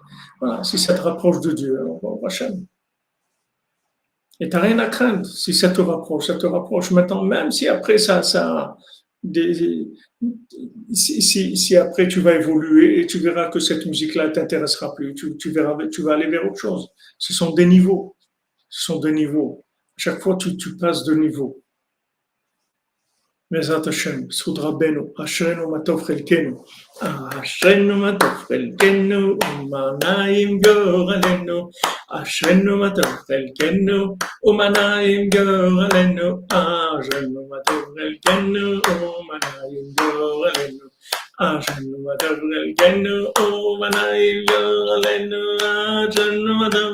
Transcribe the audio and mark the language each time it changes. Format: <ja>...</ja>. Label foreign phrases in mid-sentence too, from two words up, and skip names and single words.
<fr>Voilà, si ça te rapproche de Dieu, alors, bon, Hachem. Et tu n'as rien à craindre si ça te rapproche, ça te rapproche. Maintenant, même si après des- si après tu vas évoluer et tu verras que cette musique-là t'intéressera plus, tu verras, tu vas aller vers autre chose. Ce sont des niveaux. Ce sont des niveaux. Chaque fois, tu passes de niveau.</fr> <he>בעזרת השם, בזכות רבנו, אשרינו מה טוב חלקנו, אשרינו מה טוב חלקנו, ומה נעים גורלנו, אשרינו מה טוב חלקנו, ומה נעים גורלנו, אשרינו מה טוב חלקנו, ומה נעים גורלנו, אשרינו מה טוב חלקנו, ומה נעים גורלנו, אשרינו מה טוב</he>